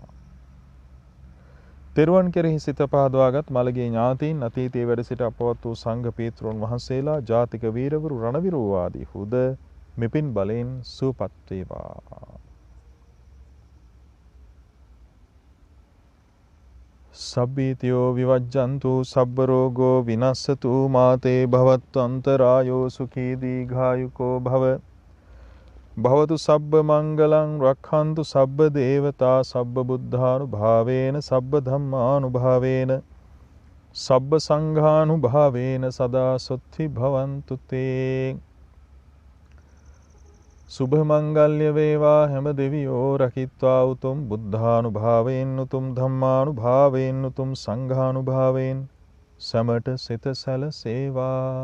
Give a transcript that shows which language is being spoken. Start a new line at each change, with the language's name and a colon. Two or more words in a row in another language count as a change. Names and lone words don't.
Sinhala: තෙරුවන් කෙරෙහි සිත පහදවාගත් මළගේ ඥාතීන්, අතීතයේ වැඩ සිට අපවත් වූ සංඝ පීතෘන් වහන්සේලා, ජාතික වීරවරු, රණවිරෝ ආදී හුද මෙපින් බලෙන් සුවපත් වේවා.
Pali: සබ්බීතියෝ විවජ්ජන්තු සබ්බ රෝගෝ විනස්සතු මාතේ භවත්වන්තරායෝ සුඛී දීඝායුකෝ භව. භවතු සබ්බ මංගලං රක්ඛන්තු සබ්බ දේවතා සබ්බ බුද්ධානුභාවේන සබ්බ ධම්මානුභාවේන සබ්බ සංඝානුභාවේන සදා සොත්ති භවන්තු තේ.
Sinhala: සුභ මංගල්‍ය වේවා හැම දෙවියෝ රකිත්වා උතුම් බුද්ධානුභාවයෙන් උතුම් ධම්මානුභාවයෙන් උතුම් සංඝානුභාවයෙන් සමට සිත සැලසේවා.